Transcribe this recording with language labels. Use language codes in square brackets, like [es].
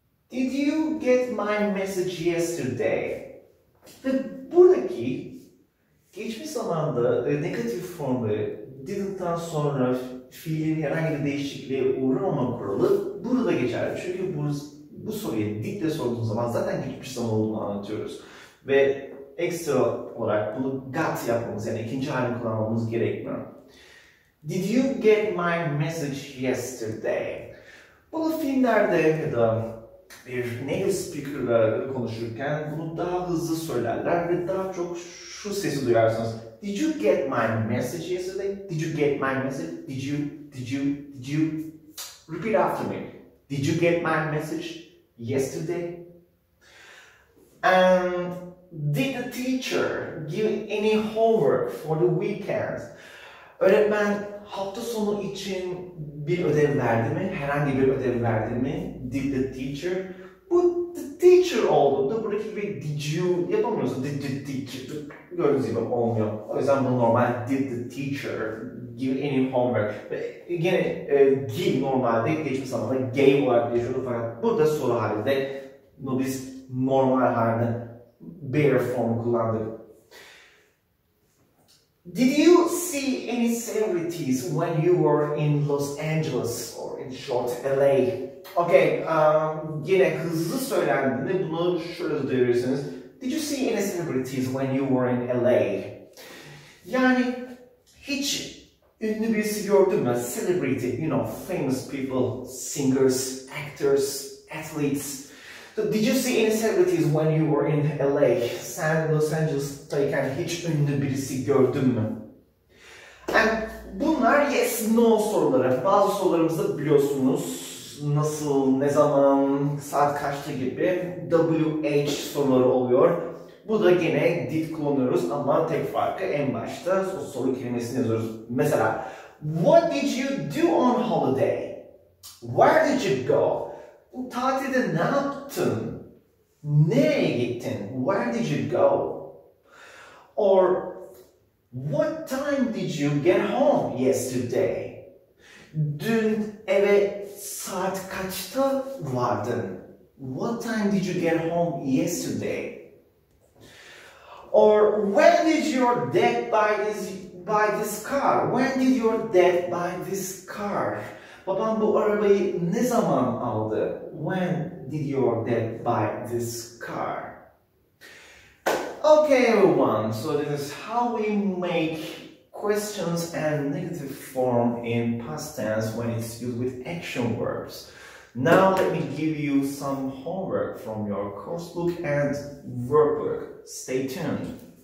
[en] Did you get my message yesterday? [tr] Ve buradaki geçmiş zamanda negatif formu didn't'tan sonra fiilin herhangi bir değişikliğe uğramama kuralı burada geçerli. Çünkü bu soruyu did'le sorduğumuz zaman zaten geçmiş zaman olduğunu anlatıyoruz. Ve ekstra olarak bunu got yapmamız yani ikinci halini kullanmamız gerekmiyor. [en] Did you get my message yesterday? [tr] Bunu filmlerde ya da bir native speaker'la konuşurken bunu daha hızlı söylerler ve daha çok şu sesi duyarsınız. [en] Did you get my message yesterday? Did you get my message? Did you? Repeat after me. Did you get my message yesterday? And did the teacher give any homework for the weekend? [tr] Öğretmen hafta sonu için bir ödev verdi mi? Herhangi bir ödev verdi mi? [en] Did the teacher? [tr] Bu the teacher olduğunda buradaki bir did you yapamıyorsun. Did the teacher? Gördüğünüz gibi olmuyor. O yüzden bu normal [en] did the teacher give any homework? [tr] Yine give normalde geçmiş zamanda gave olarak geçiyordu fakat burada soru halinde biz normal halinde bare formu kullandık. [en] Did you see any celebrities when you were in Los Angeles or in short LA? [tr] Okay, yine hızlı söylendiğinde bunu şöyle duyabilirsiniz. [en] Did you see any celebrities when you were in LA? [tr] Yani hiç ünlü birisi gördün mü? [en] Celebrity, you know, famous people, singers, actors, athletes. So did you see any celebrities when you were in LA? [tr] Sen Los Angeles'tayken hiç ünlü birisi gördün mü? And bunlar yes, no soruları. Bazı sorularımızda biliyorsunuz nasıl, ne zaman, saat kaçta gibi WH soruları oluyor. Bu da gene did kullanıyoruz ama tek farkı en başta o soru kelimesini yazıyoruz. [en] Mesela, what did you do on holiday? Where did you go? [tr] Bu tatilde ne yaptın? Nereye gittin? [en] Where did you go? Or, what time did you get home yesterday? [tr] Dün eve saat kaçta vardın? [en] What time did you get home yesterday? Or when did your dad buy this car? When did your dad buy this car? [tr] Babam bu arabayı ne zaman aldı? [en] When did your dad buy this car? Okay, everyone. So this is how we make questions and negative form in past tense when it's used with action verbs. Now let me give you some homework from your course book and workbook. Stay tuned.